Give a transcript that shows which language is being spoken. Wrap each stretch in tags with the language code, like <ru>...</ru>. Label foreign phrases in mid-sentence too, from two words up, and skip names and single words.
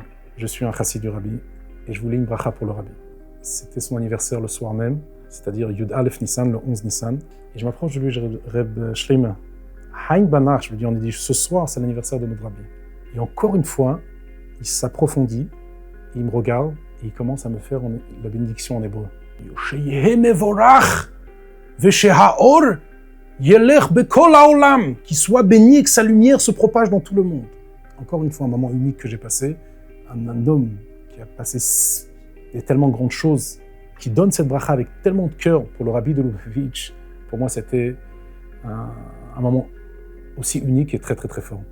<fr>Je suis un chassid du Rabbi et je voulais une bracha pour le Rabbi. C'était son anniversaire le soir même, c'est-à-dire</fr> <he>י״א ניסן,</he> <fr>le 11 Nissan. Et je m'approche de lui, je dis Reb Shleime, Hein Banach, je lui dis, on dit ce soir c'est l'anniversaire de notre Rabbi. Et encore une fois, il s'approfondit, il me regarde et il commence à me faire la bénédiction en hébreu.</fr> <he>שיהיה מבורך ושהאור ילך בכל העולם,</he> <fr>qu'il soit béni et que sa lumière se propage dans tout le monde. Encore une fois, un moment unique que j'ai passé. Un homme qui a passé des tellement grandes choses, qui donne cette bracha avec tellement de cœur pour le Rabbi de Lubavitch. Pour moi, c'était un moment aussi unique et très fort.</fr>